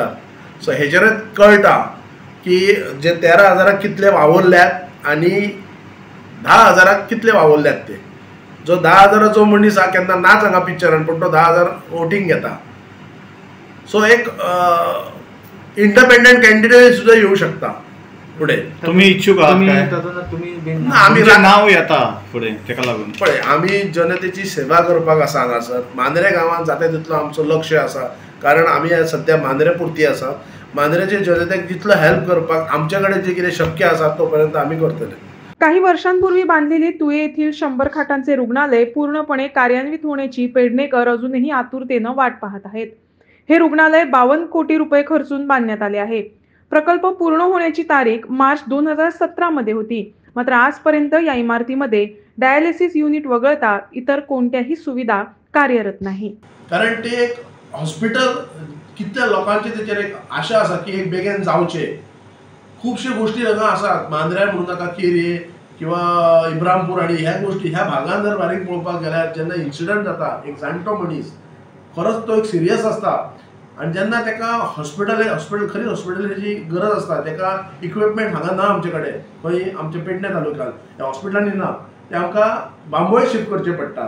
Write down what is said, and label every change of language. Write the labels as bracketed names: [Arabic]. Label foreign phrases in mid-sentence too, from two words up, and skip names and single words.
[Konkani] सो हेचेरच कळटा की जे 13,000 कितले वावरल्यात आणि 10,000 कितले वावरल्यात ते. जो 10,000 जो मनीस हा केन्ना नाच हांगा पिक्चरान, पण तो 10,000 वोटिंग घेता. सो एक [English] independent candidate [Konkani] सुद्धा येऊ शकता पुढे. [Marathi] तुम्ही इच्छुक आहात आम्ही [Konkani] नाव येता पुढे तेका लागून पळय आम्ही जनतेची सेवा करपाक आसा हांगासर. मांद्रे गांवांत जाता तितलो आमचो लक्ष आसा कारण आमी सध्या मांद्रे पुरती आसा. मांद्रेचे जनतेक जितलो हेल्प करपाक आमचे कडेन जे कितें शक्य आसा तोपर्यंत आमी करतले. [Marathi] काही वर्षांपूर्वी बांधलेले तुये येथील 100 खाटांचे रुग्णालय पूर्णपणे कार्यान्वित होण्याची पेडणेकर अजूनही आतुरतेनं वाट पाहत आहेत. हे रुग्णालय 52 कोटी रुपये खर्चून बांधण्यात आले आहे. प्रकल्प पूर्ण होण्याची तारीख मार्च 2017 मध्ये होती. मात्र आजपर्यंत या इमारतीमध्ये डायलिसिस युनिट वगळता इतर कोणत्याही सुविधा कार्यरत नाही. [Konkani] कारण ते एक हॉस्पिटल कितल्या लोकांची तेचेर एक आशा आसा की एक बेगीन जावचे. खूबशे गोष्टी हांगा आसात. मांद्रे म्हणूं नाका, केरी किंवा इब्रामपूर आणि ह्या गोष्टी ह्या भागांत जर बारीक पळोवपाक गेल्यार जेन्ना इन्सिडंट जाता एक जाणटो मनीस खरोच तो एक सिरियस आसता आणि जेन्ना तेका हॉस्पिटल खरी हॉस्पिटलाची गरज आसता, तेका इक्विपमेंट हांगा ना आमचे कडेन, खंय आमच्या पेडणे तालुक्यांत ह्या हॉस्पिटलांनी ना, ते आमकां बांबोळे शिफ्ट करचे पडटात.